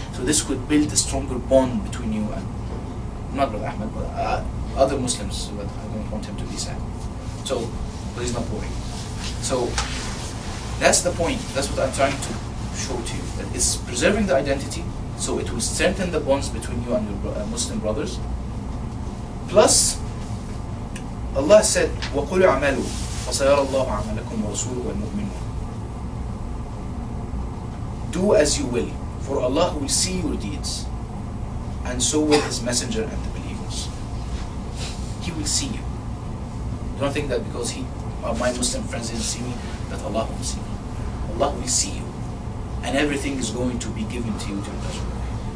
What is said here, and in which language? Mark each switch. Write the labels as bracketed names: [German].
[English] So this could build a stronger bond between you and, not Brother Ahmed, but other Muslims, but I don't want him to be sad. So, but he's not boring. So, that's the point, that's what I'm trying to show to you, that it's preserving the identity, so it will strengthen the bonds between you and your Muslim brothers. Plus, Allah said, [Arabic] وَقُلْ اعْمَلُوا فَسَيَرَى اللَّهُ عَمَلَكُمْ وَرَسُولُهُ وَالْمُؤْمِنُونَ. [English] Do as you will, for Allah will see your deeds, and so will His Messenger and the believers. He will see you. Don't think that because my Muslim friends didn't see me, that Allah won't see me. Allah will see you, and everything is going to be given to you to Judgment Day.